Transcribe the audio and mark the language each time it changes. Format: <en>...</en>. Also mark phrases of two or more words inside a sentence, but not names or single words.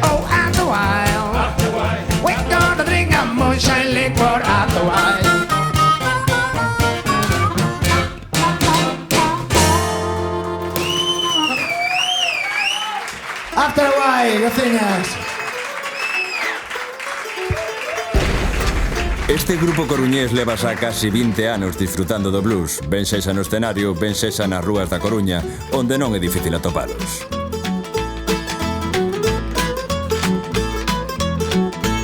<en>oh, after a while. after a while. We're gonna drink a moonshine liquor after a while. After a while, the thing is.</en> <gl>Este grupo coruñés leva xa casi 20 anos disfrutando do blues, ben sexa no escenario, ben sexa nas rúas da Coruña, onde non é difícil atopalos.</gl>